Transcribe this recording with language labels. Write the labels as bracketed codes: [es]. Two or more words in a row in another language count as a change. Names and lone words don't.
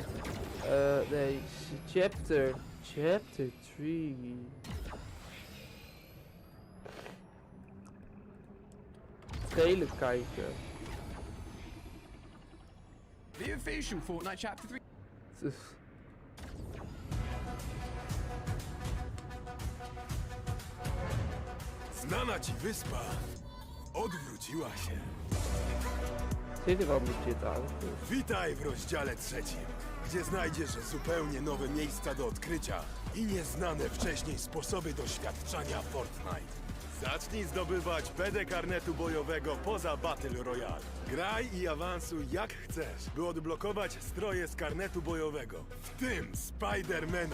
[nl] Nee, chapter 3. trailer kijken. [en] The official Fortnite Chapter 3. [nl] Dus... [pl] Znana ci wyspa odwróciła się. [nl] Ziet er wel legit uit. [pl] Witaj w rozdziale 3, gdzie znajdziesz zupełnie nowe miejsca do odkrycia i nieznane wcześniej sposoby doświadczania Fortnite. Zacznij zdobywać PD karnetu bojowego poza Battle Royale. Graj i awansuj jak chcesz, by odblokować stroje z karnetu bojowego, w tym Spidermana.